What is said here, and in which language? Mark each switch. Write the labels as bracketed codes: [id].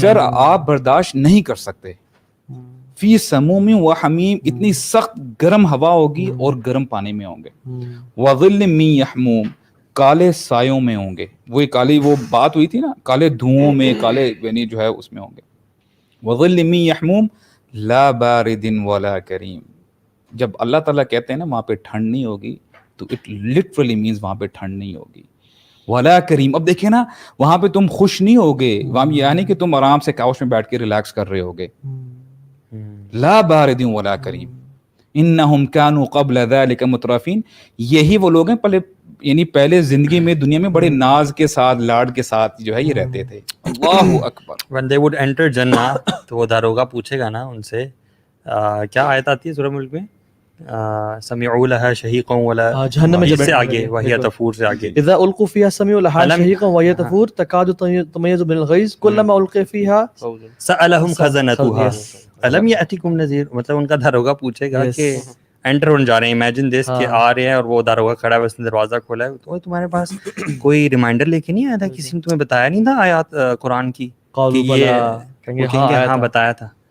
[ur] سر آپ برداشت نہیں کر سکتے. [ar] فی سموم و حمیم، [ur] اتنی سخت گرم ہوا ہوگی اور گرم پانی میں ہوں گے. [ar] وظل من یحموم، [ur] کالے سایوں میں ہوں گے. وہی کالی وہ بات ہوئی تھی نا، کالے دھوؤں میں، کالے یعنی جو ہے اس میں ہوں گے. [ar] وظل من یحموم لا بارد ولا کریم. [ur] جب اللہ تعالیٰ کہتے ہیں نا وہاں پہ ٹھنڈ نہیں ہوگی، تو [en] it literally means [ur] وہاں پہ ٹھنڈ نہیں ہوگی. [ar] ولا کریم، [ur] اب دیکھیں نا وہاں پہ تم خوش نہیں ہوگے، وہاں یعنی کہ تم آرام سے کاؤچ میں بیٹھ کے ریلیکس کر رہے ہوگے. [ar] لا بارد ولا کریم انہم کانوا قبل ذلک مترفین. [ur] یہی وہ لوگ ہیں پہلے، یعنی پہلے زندگی میں دنیا میں بڑے ناز کے ساتھ، لاڈ کے ساتھ جو ہے یہ رہتے تھے. [ar] اللہ اکبر. [en] when they would enter [ur] جنہ، تو وہ داروغہ پوچھے گا نا ان سے، کیا آیت آتی ہے سورہ ملک میں؟ [ar] سمعوا لها شہیقا ولا، [ur] جہنم میں اس سے آگے وہی تفور سے آگے. [ar] اذا القوا فيها سمعوا لها شهيقا وهي تفور تكاد تميز من الغيظ كلما القي فيها سألهم خزنتها الم يأتكم نذير. [ur] مطلب ان کا داروغہ پوچھے گا کہ انٹر ہونے جا رہے ہیں، [en] imagine this [ur] کہ آ رہے ہیں اور وہ داروغہ کھڑا ہے، اس نے دروازہ کھولا ہے، تو تمہارے پاس کوئی ریمائنڈر لے کے نہیں آیا تھا؟ کسی نے تمہیں بتایا نہیں تھا آیات قرآن کی کہ یہ ہاں بتایا تھا.